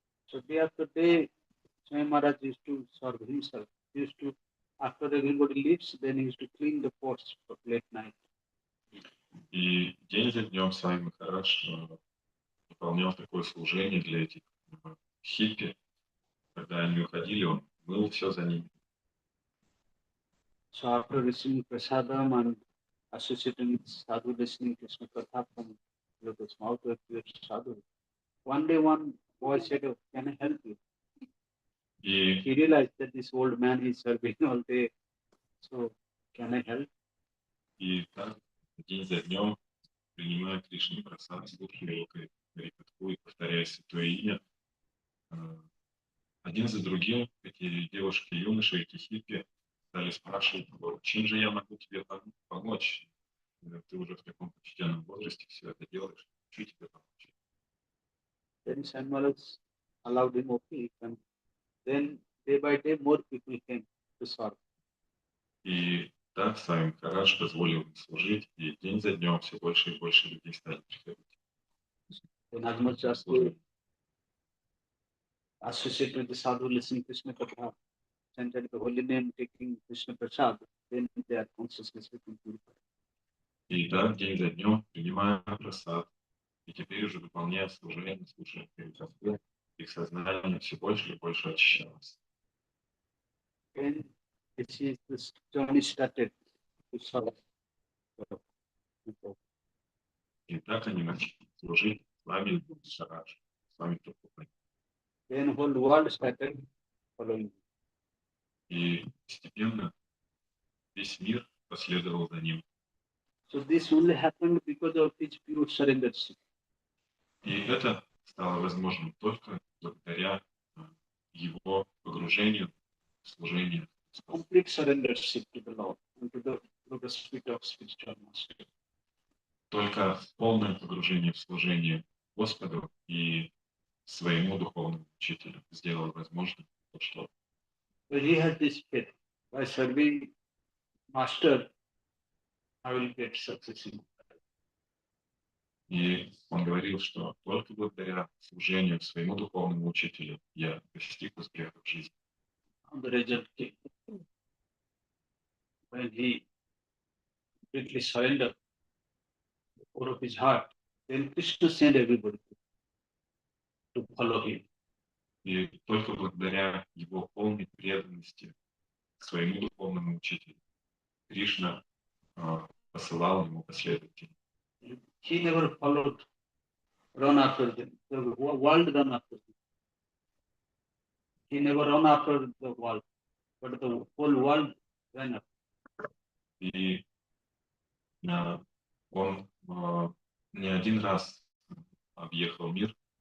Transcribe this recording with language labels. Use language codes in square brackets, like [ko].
[en] So day after day, Swami Maharaj used to serve himself. He used to, after everybody leaves, then he used to clean the pots for late night. [ru] И день за днем Свами Махарадж выполнял такое служение для этих хиппи. Когда они уходили, он мыл все за ними. [en] So after receiving prasadam and associating with sadhu, listening to Krishna Katha from lotus mouth to sadhu, one day one boy said, "Oh, can I help you?" [ru] И [en] He realized that this old man is serving all day. So, can I help? [ru] И так, день за днем, принимая Кришну прасад, слушая его харикатху и повторяя святое имя, один за другим эти девушки, юноши, эти хиппи стали спрашивать его, чем же я могу тебе помочь? Ты уже в таком почтенном возрасте все это делаешь, что тебе помочь? [en] Then Samuel allowed him, okay. And then day by day more people came to serve. [ru] И так Свами Махарадж позволил им служить, и день за днем все больше и больше людей стали приходить. [en] Then as much as they associate with the sadhu, listening to Krishna Katha, chanted the holy name, taking Krishna Prasad, then their consciousness became purified. [ru] И так день за днем, принимая прасад, и теперь уже выполняя служение, слушая харикатху, их сознание все больше и больше очищалось. [en] Then this journey started to serve. [ru] И так они начали служить Свами Махараджу, Свами Прабхупаде. [en] Then whole world started following. [ru] И постепенно весь мир последовал за ним. [en] So this only happened because of his pure surrendership. [ru] И это стало возможным только благодаря его погружению в служение. [en] Complete surrendership to the Lord and to the spirit of spiritual master. [ru] Только полное погружение в служение Господу и своему духовному учителю сделало возможным то, что [en] So he had this faith. By serving master, I will get success in life. [ru] И он говорил, что только благодаря служению своему духовному учителю я достиг успеха в жизни. [en] And the result came. When he completely surrendered the core of his heart, then Krishna sent everybody to follow him. [ru] И только благодаря его полной преданности своему духовному учителю Кришна посылал ему последователей. [en] He never followed, run after them. The world ran after him. He never run after the world, but the whole world ran after. [ru] И он не один раз объехал мир.